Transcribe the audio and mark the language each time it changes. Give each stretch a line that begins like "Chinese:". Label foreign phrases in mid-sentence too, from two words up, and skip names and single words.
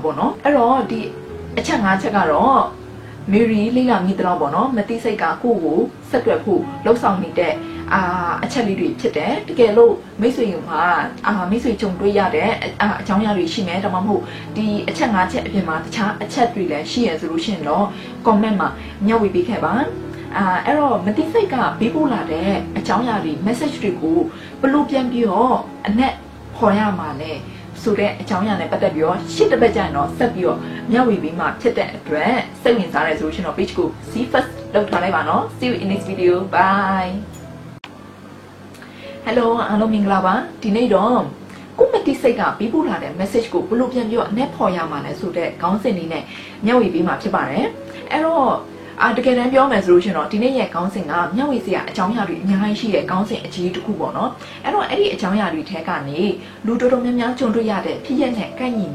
Burmese: ပေါ့နော်အဲ့တော့ဒီအချက်၅ချက်ကတော့မေရီလေးလာမိတော့ပေါ့နော်မတိစိတ်ကကိုဆက်တွယ်ဖို့လှုပ်ဆောင်နေတဲ့အချက်လေးတွေဖြစ်တယ်တကယ်လို့မိတ်ဆွေမှာမိတ်ဆွေကြုံတွေ့ရတဲ့အကြောင်းအရာတွေရှိမယ်ဒါမှမဟုတ်ဒီအချက်၅ချက်အပြင်မှာတခြားအချက်တွေလည်းရှိရဆိုလို့ရှိရင်တော့ comment မှာမျှဝေပေးခဲ့ပါအဲ့တော့မတိစိတ်ကပေးပို့လာတဲ့အကြောင်းအရာတွေ message တွေကိုဘယ်လိုပြန်ပြီးတော့အနက်ခေါ်ရမှာလဲ ဆိုတဲ့အကြောင်းအရာနဲ့ပတ်သက်ပြီးတော့ရှစ်တစ်ပတ်ကြာရင်တော့ဆက်ပြီးတော့မျှဝေပေးမှာဖြစ်တဲ့အတွက်စိတ်ဝင်စားတဲ့ဆိုလို့ရှိရင်တော့ page ကို
English: see first
Burmese: လောက်ထားလိုက်ပါနော်
English: see you in next video bye hello
Burmese: အားလုံးမင်္ဂလာပါဒီနေ့တော့ကိုမတိစိတ်ကပြီးပို့လာတဲ့ message ကိုဘလို့ပြန်ပြီးတော့အနက်ဖော်ရမှာလဲဆိုတဲ့ခေါင်းစဉ်လေးနဲ့မျှဝေ ပေးမှာဖြစ်ပါတယ်အဲ့တော့တကယ်တမ်းပြောမယ်ဆိုလို့ရှိရင်တော့ဒီနေ့ရဲ့ခေါင်းစဉ်ကမျှဝေစရာအကြောင်းအရာတွေအများကြီးရှိတဲ့ခေါင်းစဉ်အကြီးတစ်ခုပေါ့နော်အဲ့တော့အဲ့ဒီအကြောင်းအရာတွေထဲကနေလူတော်တော်များများကြုံတွေ့ရတဲ့ဖြစ်ရက်နဲ့ကိုက်ညီ